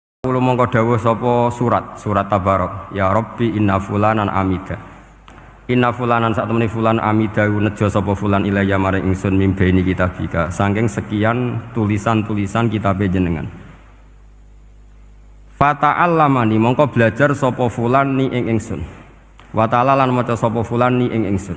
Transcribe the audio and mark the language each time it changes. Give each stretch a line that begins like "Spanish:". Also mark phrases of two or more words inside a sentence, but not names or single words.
Javanese: Fayaqulu mongko dawuh sapa surat Tabarok,
Arabic: يا ربي إن فلانا عمد. إن فلانا
Javanese: sak temene fulan amida nejo sapa fulan ilayya maring ingsun
Arabic: من بين كتابك
Javanese: saking sekian tulisan-tulisan kitabe jenengan. Fata'allamani mongko belajar sapa fulan ni ing ingsun.
Arabic: وتلا
Javanese: lan maca sapa fulan ni ing ingsun.